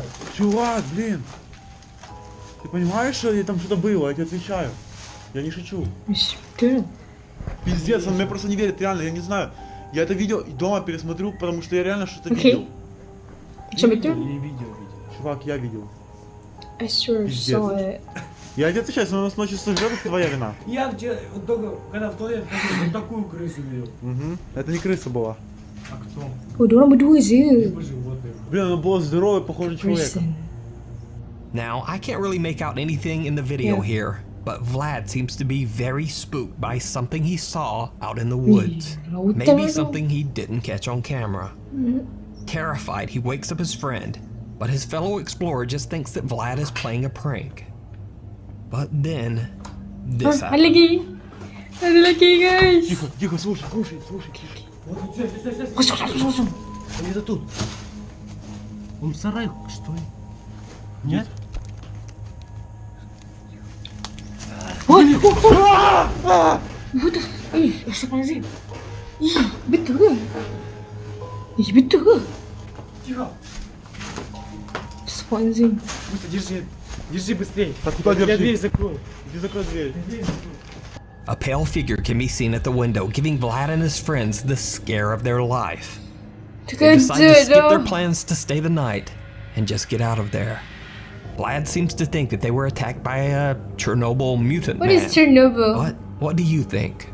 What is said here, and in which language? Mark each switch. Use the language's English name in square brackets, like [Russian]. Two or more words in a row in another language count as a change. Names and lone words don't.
[Russian] Чувак, блин. Ты понимаешь, что там что-то было, я тебе отвечаю. Я не шучу. Пиздец, он мне просто не верит, реально, я не знаю. Я это видео дома пересмотрю, потому что я реально что-то видел. Что это? Чувак, я видел. [English] I sure saw it. [Russian] Я тебе отвечаю, если у нас ночью слышишь, это твоя вина. Я вчера, когда в туалет ходил, вот такую крысу видел. Это не крыса была. А кто? [Malay] Oh, diorang berdua je. [Russian] Блин, она была здоровая, похожа человека. [English] Now, I can't really make out anything in the video here, but Vlad seems to be very spooked by something he saw out in the woods. Maybe something he didn't catch on camera. Terrified, he wakes up his friend, but his fellow explorer just thinks that Vlad is playing a prank. But then, this happens. [Malay] Ada lagi, guys. [Russian] Тихо, слушай. Вот, стой. Он где-то тут. Он в сарае, что ли? Нет? [Malay] Astagfirullahaladzim. Betul ke? Betul ke? [Russian] Тихо. [Malay] Astagfirullahaladzim. [Russian] Держи быстрее. Так куда держи? Я дверь закрою. Иди закрой дверь. [English] A pale figure can be seen at the window, giving Vlad and his friends the scare of their life. They decide to skip their plans to stay the night and just get out of there. Vlad seems to think that they were attacked by a Chernobyl mutant man. What is Chernobyl? What do you think?